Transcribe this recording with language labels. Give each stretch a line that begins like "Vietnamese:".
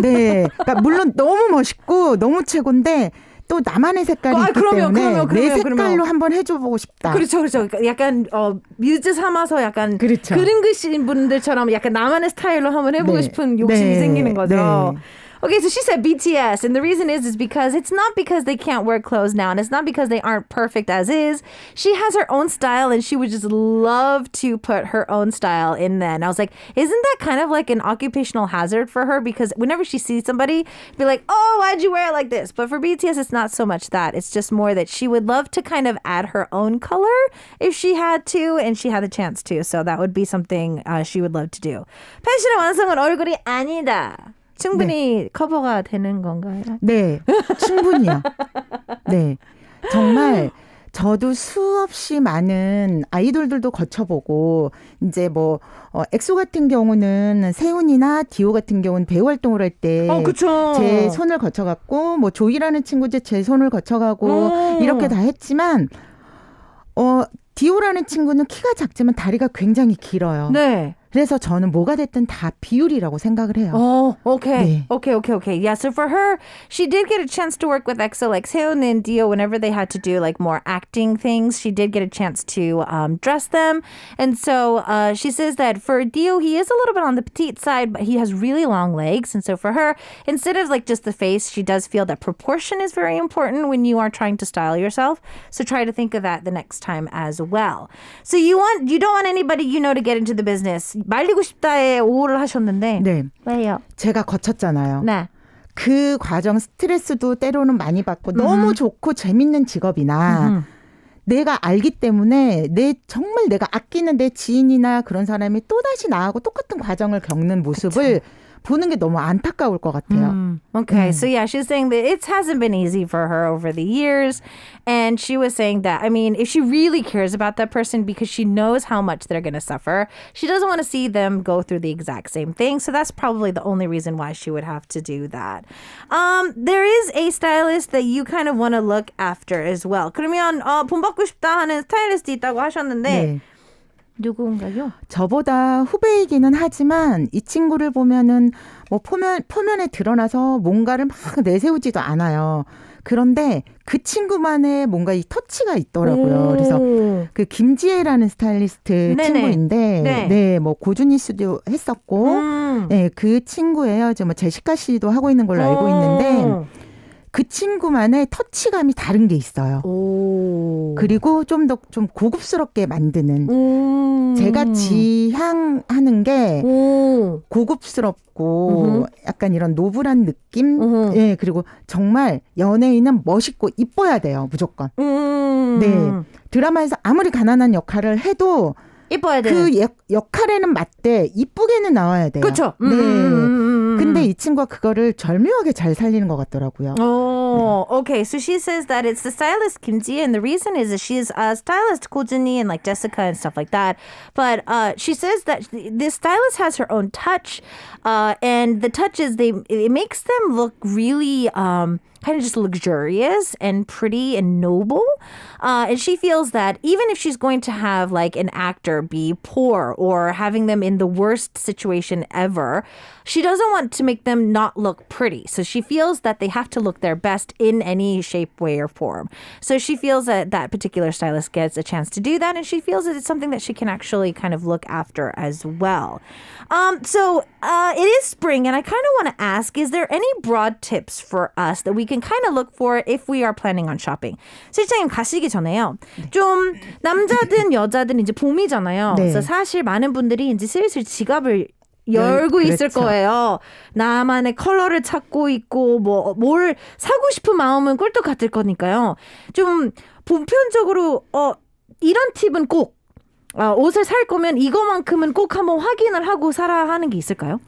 Korean: 네, 그러니까 물론 너무 멋있고 너무 최고인데. 또 나만의 색깔이 있기 때문에 내 색깔로 한번 해줘보고 싶다. 그렇죠. 약간 뮤즈 삼아서 약간 그렇죠. 그림 그리신 분들처럼 약간 나만의 스타일로 한번 해보고 싶은 욕심이 생기는 거죠.
English: Okay, so she said BTS, and the reason is because it's not because they can't wear clothes now, and it's not because they aren't perfect as is. She has her own style, and she would just love to put her own style in there. And I was like, isn't that kind of like an occupational hazard for her? Because whenever she sees somebody, be like, why'd you wear it like this? But for BTS, it's not so much that. It's just more that she would love to kind of add her own color if she had to, and she had the chance to. So that would be something she would love to do.
Korean: 패션의 완성은 얼굴이 아니다. 충분히 커버가 되는 건가요? 네, 충분히요. 네, 정말 저도 수없이 많은 아이돌들도 거쳐보고 이제 뭐 엑소 같은 경우는 세훈이나 디오 같은 경우는 배우 활동을 할 때 제 손을 거쳐갔고 뭐 조이라는 친구도 제 손을 거쳐가고 이렇게 다 했지만 디오라는 친구는 키가 작지만 다리가 굉장히 길어요. 네. 그래서 저는 뭐가 됐든 다 비율이라고 생각을 해요.
English: Oh, okay.
Korean: 네.
English: Okay. Yeah, so for her, she did get a chance to work with EXO, like Seon and Dio, whenever they had to do like more acting things, she did get a chance to dress them. And so she says that for Dio, he is a little bit on the petite side, but he has really long legs. And so for her, instead of like just the face, she does feel that proportion is very important when you are trying to style yourself. So try to think of that the next time as well. So you don't want anybody you know to get into the business.
Korean: 말리고 싶다에 5를 하셨는데. 네. 왜요? 제가 거쳤잖아요. 네. 그 과정 스트레스도 때로는 많이 받고 너무 좋고 재밌는 직업이나 내가 알기 때문에 정말 내가 아끼는 내 지인이나 그런 사람이 또다시 나하고 똑같은 과정을 겪는 모습을 보는 게 너무 안타까울 것 같아요.
English: Okay, so yeah, she's saying that it hasn't been easy for her over the years. And she was saying that, I mean, if she really cares about that person because she knows how much they're going to suffer, she doesn't want to see them go through the exact same thing. So that's probably the only reason why she would have to do that. There is a stylist that you kind of want to look after as well.
Korean: 그러면 본받고 싶다 하는 스타일리스트 있다고 하셨는데 네. 누구인가요? 저보다 후배이기는 하지만 이 친구를 보면은 뭐 표면에 드러나서 뭔가를 막 내세우지도 않아요. 그런데 그 친구만의 뭔가 이 터치가 있더라고요. 그래서 그 김지혜라는 스타일리스트 네네. 친구인데, 네. 네, 뭐 고준희 씨도 했었고, 네, 그 친구예요. 뭐 제시카 씨도 하고 있는 걸로 알고 있는데. 그 친구만의 터치감이 다른 게 있어요. 오. 그리고 좀 더 좀 고급스럽게 만드는. 제가 지향하는 게 고급스럽고 약간 이런 노블한 느낌. 예, 그리고 정말 연예인은 멋있고 이뻐야 돼요, 무조건. 네. 드라마에서 아무리 가난한 역할을 해도 이뻐야 돼. 그 역할에는 맞대 이쁘게는 나와야 돼요. 그렇죠. 네. 근데 이 친구가 그거를 절묘하게 잘 살리는 것 같더라고요.
English: Oh, okay. So she says that it's the stylist Kim Ji, and the reason is that she's a stylist Ko Jun-hee and like Jessica and stuff like that. But she says that this stylist has her own touch, and the touch is it makes them look really kind of just luxurious and pretty and noble. And she feels that even if she's going to have like an actor be poor or having them in the worst situation ever, she doesn't want to make them not look pretty. So she feels that they have to look their best in any shape, way, or form. So she feels that that particular stylist gets a chance to do that, and she feels that it's something that she can actually kind of look after as well. So it is spring, and I kind of want to ask, is there any broad tips for us that we can kind of look for if we are planning on shopping?
Korean: 실장님 가시기 전에요. 좀 남자든 여자든 이제 봄이잖아요. 네. 그래서 사실 많은 분들이 이제 슬슬 지갑을 열고 있을 그렇죠. 거예요. 나만의 컬러를 찾고 있고 뭘 사고 싶은 마음은 꿀떡 같을 거니까요. 좀 보편적으로 이런 팁은 꼭 옷을 살 거면 이거만큼은 꼭 한번 확인을 하고 사라 하는 게 있을까요?